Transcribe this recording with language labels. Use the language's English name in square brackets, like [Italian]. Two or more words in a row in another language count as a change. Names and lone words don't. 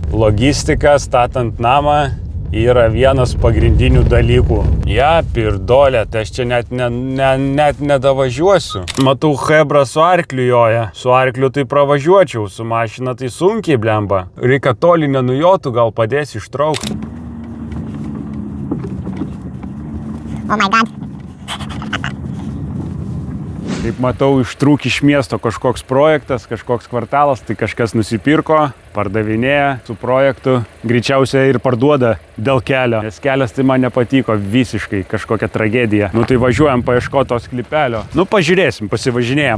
[Lithuanian] Logistika statant namą yra vienas pagrindinių dalykų. Pirdolė, tai aš čia net nedavažiuosiu. Matau, hebra su arkliu joja. Su arkliu tai pravažiuočiau, su mašina tai sunkiai blemba. Reikia toli nenujotų, gal padės ištraukti. [English] Oh my god. [Lithuanian] Kaip matau, ištrūk iš miesto kažkoks projektas, kažkoks kvartalas, tai kažkas nusipirko, pardavinėja su projektu, greičiausiai ir parduoda dėl kelio, nes kelias tai man nepatiko visiškai, kažkokia tragedija. Nu tai važiuojam paieškoti to sklypelio. Nu pažiūrėsim, pasivažinėjam.